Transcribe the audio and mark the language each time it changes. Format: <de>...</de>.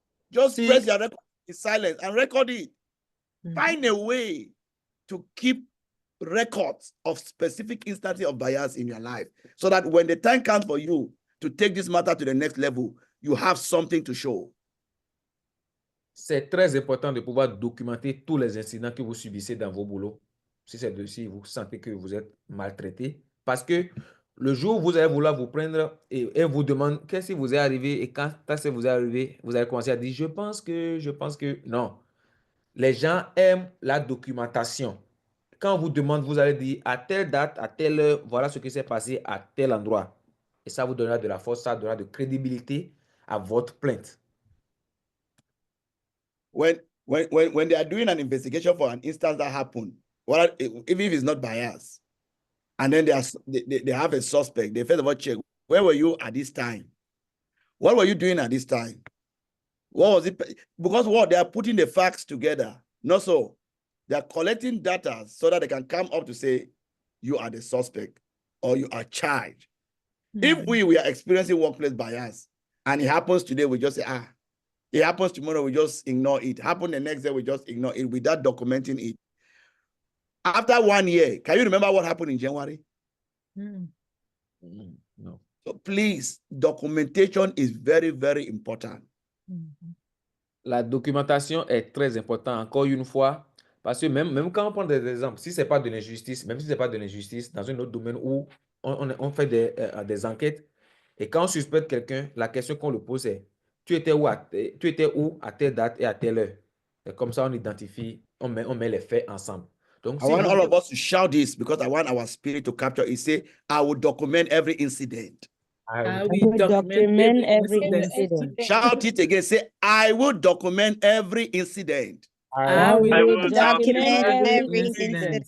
<en>Just press your record in silence and record it. Find a way to keep records of specific instances of bias in your life so that when the time comes for you to take this matter to the next level, you have something to show.</en> <fr>C'est très important de pouvoir documenter tous les incidents que vous subissez dans vos boulots. Si vous sentez que vous êtes maltraité, parce que le jour où vous allez vouloir vous prendre et vous demande qu'est-ce qui vous est arrivé et quand ça vous est arrivé, vous allez commencer à dire je pense que non. Les gens aiment la documentation. Quand on vous demande, vous allez dire à telle date, à telle heure, voilà ce qui s'est passé à tel endroit. Et ça vous donnera de la force, ça donnera de crédibilité à votre plainte.</fr> <en>When they are doing an investigation for an instance that happened, even if it's not bias, and then they have a suspect, they first of all check, where were you at this time? What were you doing at this time? What was it? Because they are putting the facts together. Not so. They are collecting data so that they can come up to say, you are the suspect or you are charged. If we are experiencing workplace bias and it happens today, we just say, it happens tomorrow, we just ignore it. Happen the next day, we just ignore it without documenting it. After 1 year, can you remember what happened in January? No. So please, documentation is very, very important.</en> <fr>La documentation est très importante, encore une fois, parce que même quand on prend des exemples, si ce n'est pas de l'injustice, même si ce n'est pas de l'injustice, dans un autre domaine où on fait des enquêtes, et quand on suspecte quelqu'un, la question qu'on le pose est, tu étais où à telle date et à telle heure? Et comme ça, on identifie, on met les faits ensemble. Donc,</fr> <en>I want all of us to shout this because I want our spirit to capture it. Say, I will document every incident. I will document every incident. Shout it again. Say, I will document every incident. I will document every incident.</en>